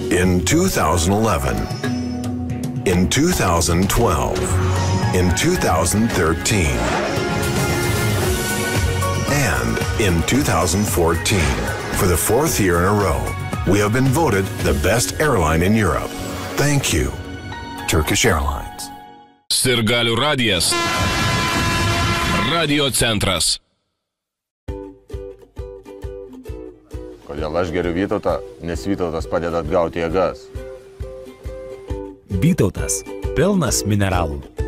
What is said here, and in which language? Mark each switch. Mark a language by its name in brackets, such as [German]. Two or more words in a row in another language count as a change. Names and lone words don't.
[English] in 2011, in 2012, in 2013, and in 2014. For the fourth year in a row, we have been voted the best airline in Europe. Thank you, Turkish Airlines. [Lithuanian] Sirgalių radijas. Radio centras. Kodėl aš geriu Vytautą, nes Vytautas padeda atgauti jėgas. Vytautas – pilnas mineralų.